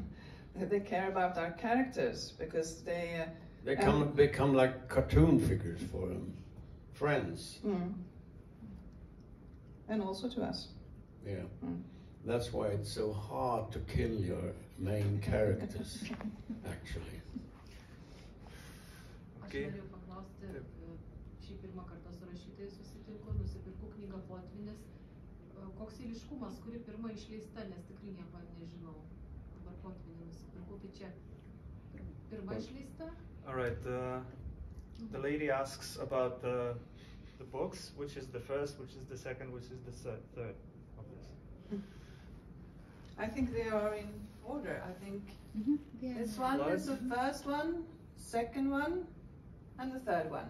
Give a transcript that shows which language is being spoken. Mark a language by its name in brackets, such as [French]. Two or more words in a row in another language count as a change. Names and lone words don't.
[English] They care about our characters because they become like cartoon figures for them, friends. And also to us. Yeah. That's why it's so hard to kill your main characters, actually. Okay. [Lithuanian] Aš norėjau paklausti, šį pirmą kartą su rašytojais susitinku, nusipirku knygą Potvynis. Koks eiliškumas, kuri pirma išleista, nes tikrai nieko nežinau. Dabar Potvynį nusipirku, tai čia pirma išleista? [English] All right. The lady asks about the books, which is the first, which is the second, which is the third of this. I think they are in order. I think this one is the first one, second one, and the third one.